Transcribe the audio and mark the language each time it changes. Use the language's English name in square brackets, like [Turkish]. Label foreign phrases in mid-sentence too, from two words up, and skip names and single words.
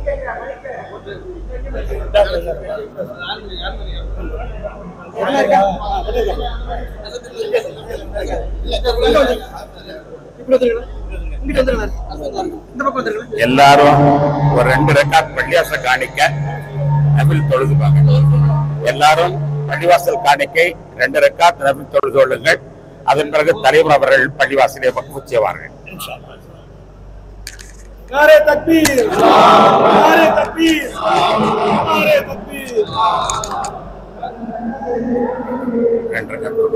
[Tamil] எல்லாரும் ஒரு 2 ரக்காத் பள்ளிவாசல் காணிக்க நபில் தொழுதுப்பாங்க. எல்லாரும் பள்ளிவாசல் காணிக்கை 2 ரக்காத் நபில் தொழுது கொள்ளுங்கள். அதன் பிறகு தலைவர் அவர்கள் பள்ளிவாசலை வக்ஃப் செய்வார்கள். [Urdu] نعرہ تکبیر نعرہ تکبیر نعرہ تکبیر [Tamil] 2 ரக்காத்